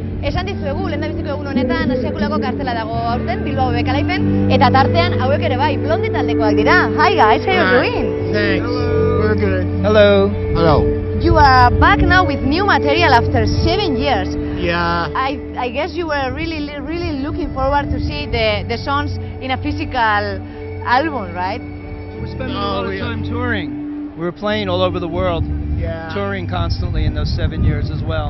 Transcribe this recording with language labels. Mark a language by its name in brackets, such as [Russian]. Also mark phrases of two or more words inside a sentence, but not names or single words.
[Basque] esan dizuegu, lehen da biziko egun honetan, sekulako kartela dago aurten, Bilbao-BBK Liven, eta tartean hauek ere bai, Blondie taldekoak dira. [English] Hi guys, how are you doing? Thanks. We're good. Hello. Hello. You are back now with new material after 7 years. Yeah. I guess you were really looking forward to see the songs in a physical album, right? We're spending a lot of time touring. We were playing all over the world, touring constantly in those 7 years as well.